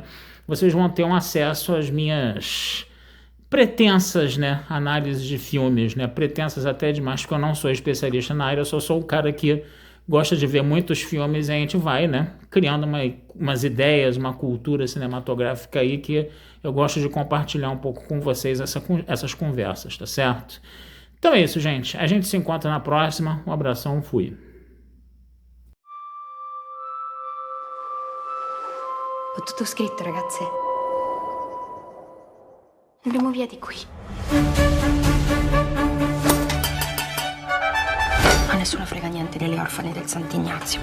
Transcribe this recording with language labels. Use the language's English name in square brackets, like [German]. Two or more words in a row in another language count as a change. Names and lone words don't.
[Portuguese] Vocês vão ter um acesso às minhas pretensas, né, análises de filmes, né, pretensas até demais, porque eu não sou especialista na área, eu só sou o cara que gosta de ver muitos filmes e a gente vai, né, criando umas ideias, uma cultura cinematográfica aí que eu gosto de compartilhar um pouco com vocês essas conversas, tá certo? Então é isso, gente. A gente se encontra na próxima. Um abração, fui. [Italian] Ho tutto scritto, ragazze. Andremo via di qui. A nessuno frega niente delle orfane del Sant'Ignazio.